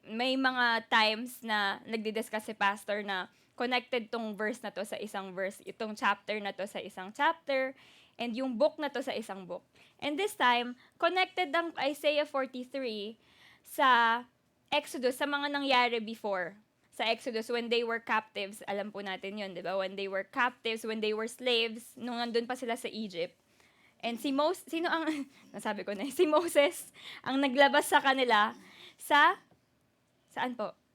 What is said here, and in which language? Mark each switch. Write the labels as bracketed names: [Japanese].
[Filipino] May mga times na nagdi-discuss si pastor na connected tong verse na to sa isang verse, itong chapter na to sa isang chapter, and yung book na to sa isang book. [English] And this time, [Filipino] connected ang Isaiah 43 sa Exodus, sa mga nangyari before. Sa Exodus, [English] when they were captives, [Filipino] alam po natin yun, di ba? [English] When they were captives, when they were slaves, [Filipino] nung nandun pa sila sa Egypt. And si Moses, nasabi ko na, si Moses, ang naglabas sa kanila saan po?